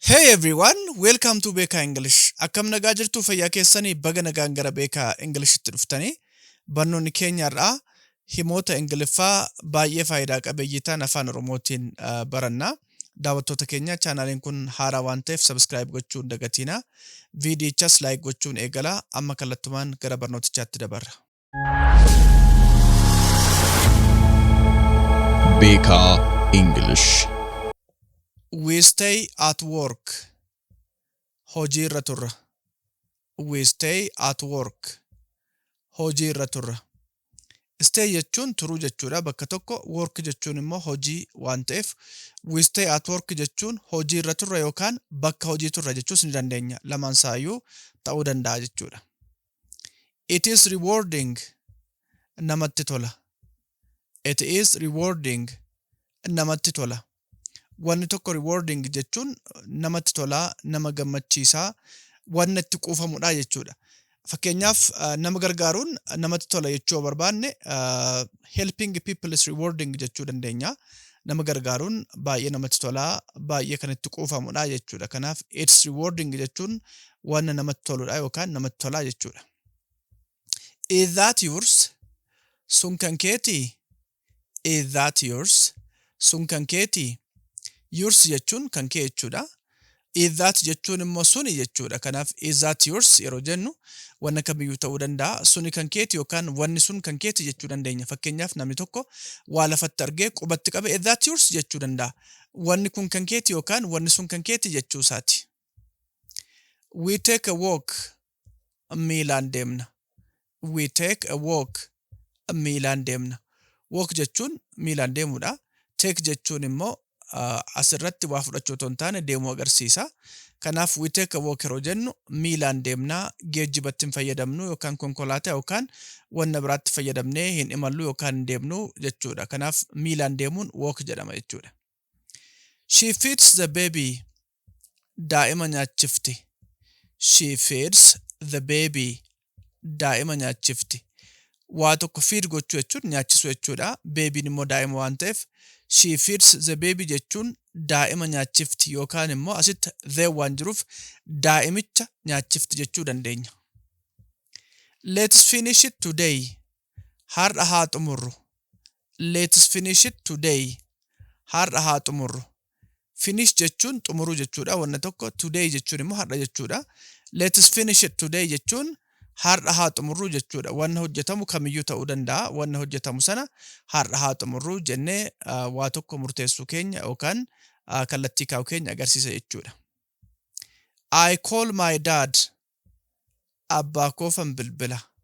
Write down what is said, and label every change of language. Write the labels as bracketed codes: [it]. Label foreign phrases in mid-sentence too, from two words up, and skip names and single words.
[en] Hey everyone, welcome to Beka English. [om] Akkam nagaa jirtu fayyaa keessanii baga nagaan gara Beka Englishtti dhuftanii barnoonni keenya irraa himoota Ingiliffaa baay'ee faayidaa qabeeyyii ta'an Afaan Oromootiin barannaa. Daawwattoota keenya chaanaliin kun haaraa waan ta'eef subscribe gochuun hin dagatinaa. Viidiyichas like gochuun eegalaa. Amma kallattumaan gara barnootichaatti dabarra. Beka English. [en] We stay at work. [om] Hojii irra turra. [en] We stay at work. [om] Hojii irra turra. Stay jechuun turuu jechuudha bakka tokko, work jechuun immoo hojii waan ta'eef [en] we stay at work [om] jechuun hojii irra turra yookaan bakka hojii turra jechuus ni dandeenya. Lamaan saayyuu ta'uu danda'a jechuudha. [en] It is rewarding. [om] Namatti tola. [en] It is rewarding. [om] Namatti tola. Wanni tokko rewarding jechuun namatti tolaa, nama gammachiisaa, wanni itti quufamudha jechuudha. Fakkeenyaaf nama gargaaruun namatti tola jechuu barbaanne [en] helping people is rewarding [om] jechuu dandeenya. Nama gargaaruun baay'ee namatti tolaa, baay'ee kan itti quufamudha jechuudha. Kanaaf [en] it's rewarding [om] jechuun wanna namatti toludha yookaan namatti tolaa jechuudha. [en] Is that yours? [om] Sun kan keetii? [en] Is that yours? [om] Sun kan keetii? Yours jechuun kan kee jechuudha. [en] Is that [om] jechuun immoo suni jechuudha. Kanaaf [en] is that yours [om] yeroo jennu wanna kamiyyuu ta'uu danda'a. Suni kan keeti yookaan wanni sun kan keeti jechuu dandeenya. Fakkeenyaaf namni tokko waa lafatti argee qubatti qabe [en] is that yours [om] jechuu danda'a. Wanni kun kan keeti yookaan wanni sun kan keeti jechuu isaati. [en] We take a walk. [om] Miilaan deemna. [en] We take a walk. [om] Miilaan deemna. Walk jechuun miilaan deemudha. Take jechuun immoo asirratti waa fudhachuu otoo hin taane deemuu agarsiisa. Kanaaf [en] we take a walk [om] yeroo jennu miilaan deemnaa, geejjibatti hin fayyadamnu yookaan konkolaataa yookaan wanna biraatti fayyadamnee hin imallu yookaan hin deemnu jechuudha. Kanaaf miilaan deemuun walk jedhama jechuudha. [en] She feeds the baby. [om] Daa'ima nyaachifti. [en] She feeds the baby. [om] Daa'ima nyaachifti. Waa tokko feed gochuu jechuun nyaachisuu jechuudha. Babiin immoo daa'ima waan ta'eef [en] she feeds the baby [om] jechuun daa'ima nyaachifti yookaan immoo asitti the waan jiruuf daa'imicha nyaachifti jechuu dandeenya. [en] Let's finish it today. [om] Har'a haa xumurru. [en] Let's finish it today. [om] Har'a haa xumurru. Finish jechuun xumuruu jechuudha. Wanna tokko today jechuun immoo har'a jechuudha. [en] Let's finish it today [om] jechuun har'a haa xumurru jechuudha. Wanna hojjetamu kamiyyuu ta'uu danda'a. Wanna hojjetamu sana har'a haa xumurru jennee waa tokko murteessuu keenya yookaan kallattii kaa'uu keenya agarsiisa jechuudha. [en] I call my dad. [om] Abbaa koofan bilbila.